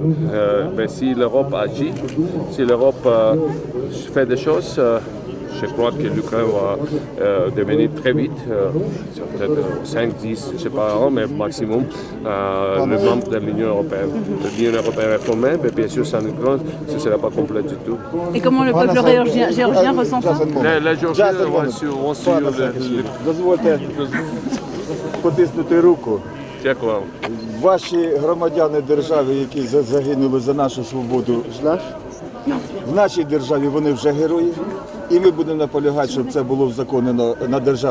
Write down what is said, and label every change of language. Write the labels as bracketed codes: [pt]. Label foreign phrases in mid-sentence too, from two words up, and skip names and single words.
[fr] Mais si l'Europe agit, si l'Europe fait des choses, je crois que l'Ukraine va devenir très vite, peut-être 5, 10, je ne sais pas, mais maximum, le membre de l'Union européenne. L'Union européenne réformée, mais bien sûr, sans l'Ukraine, ce ne sera pas complet du tout. Et comment le peuple géorgien ressent ça? Les Géorgiens vont suivre [uk] Дозвольте потиснути руку. Дякую. Ваші громадяни держави, які загинули за нашу свободу, в нашій державі вони вже герої. І ми будемо наполягати, щоб це було узаконено на державному рівні.